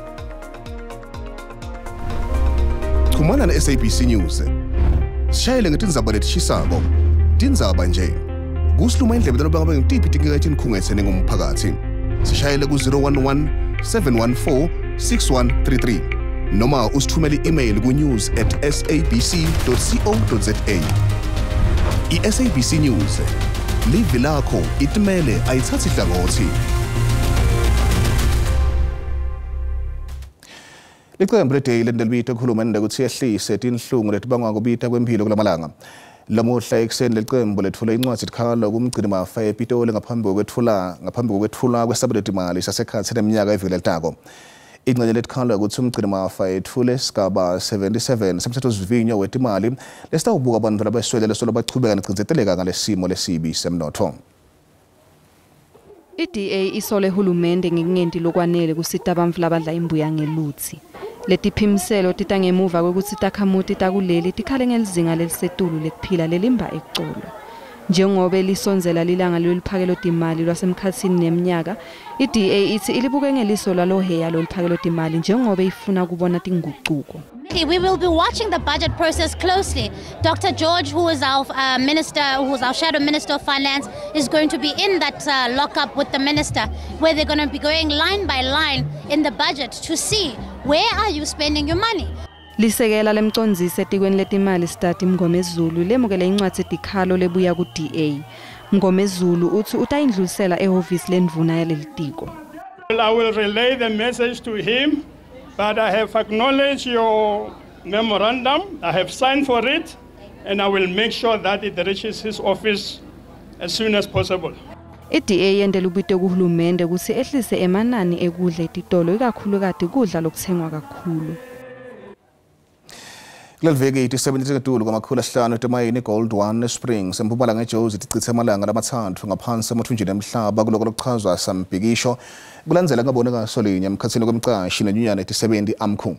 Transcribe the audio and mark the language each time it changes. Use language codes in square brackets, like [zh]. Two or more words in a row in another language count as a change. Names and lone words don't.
[ss] Khumana na SABC News. Sishayele ngetindzaba letishisako. Tindzaba nje. Kusiluma indlebe talobanga ngitiphi tinkikathi nikhungethene ngomphakathi. Sishayele ku 011 714 6133 noma usithumele i-email ku news@sabc.co.za. I-SABC News. Live lakho itimele ayithathi hlangothi. Iqembu le-Daily nelibita kuhulumende ukuthi yehlise tinhlungu letibangwa kubita kwempilo kulamalanga. Lamuhla ekuseni leqembu lethula incwadi etikhala kumgcini mafa ePitoli ngaphambi kokwethula kwesabelomali sasekhathi neminyaka evile letako. Ingxenye letikhala ukuthi umgcini mafa ethule isigaba 77 semthethosivivinyo wetimali lesitawubuka abantu labaswele solo bachubeka necinzeteleka ngalesimo lesibi semnotho. I-DA isole hulumende ngekungenti lokwanele kusita abamvu labadla imbuya ngeluthi. Letiphimiselo titangemuva kwekuthi takhamuti takuleli tikhale ngelizinga lelisetulu lekuphila lelimba ekucolo. Njengoba lisonzela lilanga leliphakelo timali lwasemkhathini neminyaka, i-DA ithi ilibuke ngeliso laloheya loliphakelo timali njengoba ifuna kubona tinguquko. [en] We will be watching the budget process closely. Dr. George, who is our shadow minister of finance, is going to be in that lockup with the minister, where they're going to be going line by line in the budget to see where are you spending your money. [ss] Lisekela lemcondzise etikweni letimali stati Mngomezulu lemukele incwadi etikhalo lebuya ku-DA. Mngomezulu uthi utayindlulisela ehhovisi lendvuna yalelitiko. [en] I will relay the message to him. But I have acknowledged your memorandum, I have signed for it, and I will make sure that it reaches his office as soon as possible. [ss] I-DA yendela ubite kuhulumende ukuthi ehlise emanani ekudla etitolo ikakhulukati kudla lokuthengwa kakhulu. Kuleliveki iti-70 ngetulu kwamakhulu asihlanu etimayini Gold 1 eSprings empumalanga eJozi tichithe amalanga lamathathu ngaphansi emathunjini emhlaba kuloko lokuchazwa sambhikisho kulandzela ngabonekaso linye emkhatsini kwemcashi nenyunyana eti-70 AMCU.